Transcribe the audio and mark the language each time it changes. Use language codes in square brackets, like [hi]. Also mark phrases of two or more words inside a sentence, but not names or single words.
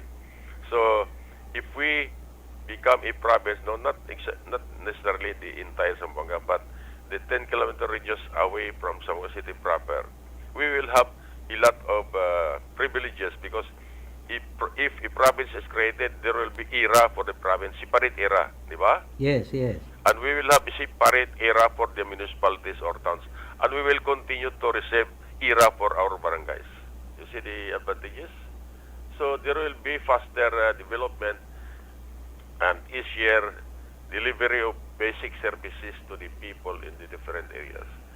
[en] So, if we become a province, no, not necessarily the entire Zamboanga, but the 10-kilometer radius away from Zamboanga City proper, we will have a lot of privileges because if a province is created, there will be era for the province, separate era, [tl] di ba? [en] Yes. And we will have a separate era for the municipalities or towns, and we will continue to receive era for our barangays. You see the advantages? So there will be faster development and easier delivery of basic services to the people in the different areas.